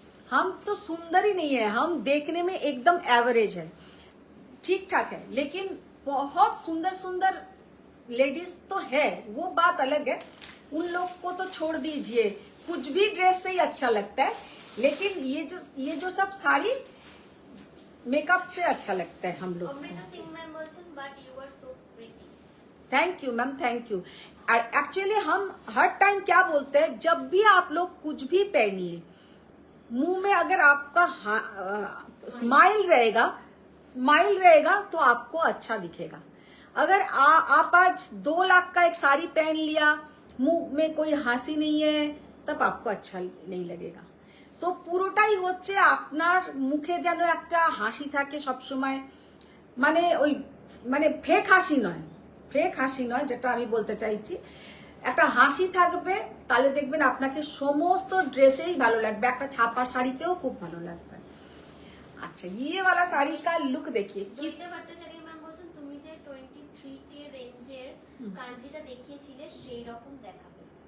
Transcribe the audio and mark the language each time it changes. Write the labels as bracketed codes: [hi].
[hi] हम तो सुंदर ही नहीं है, हम देखने में एकदम एवरेज है, ठीक ठाक है। लेकिन बहुत सुंदर सुंदर लेडीज तो है, वो बात अलग है। उन लोग को तो छोड़ दीजिए, कुछ भी ड्रेस से ही अच्छा लगता है। लेकिन ये जो सब साड़ी मेकअप से अच्छा लगता है हम लोग को। Amrita Singh ma'am बोलছেন [en] but you are so pretty। [hi] Thank you ma'am, thank you. Actually हम हर टाइम क्या बोलते हैं, जब भी आप लोग कुछ भी पहनिए, मुंह में अगर आपका स्माइल रहेगा तो आपको अच्छा दिखेगा। अगर आप आज 2 लाख का एक साड़ी पहन लिया, मुंह में कोई हंसी नहीं है, तब आपको अच्छा नहीं लगेगा। [bn] তো পুরোটাই হচ্ছে আপনার মুখে যেন একটা হাসি থাকে সব সময়, মানে ওই মানে ফেক হাসি নয়, যেটা আমি বলতে চাইছি, একটা হাসি থাকবে, তাহলে দেখবেন আপনাকে সমস্ত ড্রেসেই ভালো লাগবে, একটা ছাপা শাড়িতেও খুব ভালো লাগবে। [hi] আচ্ছা, ये वाला साड़ी का लुक देखिए कि [bn] জয়িতা ভট্টাচার্য ম্যাম বলছেন তুমি যে 23K রেঞ্জের কাঞ্জিটা দেখিয়েছিলে সেই রকম দেখাবে।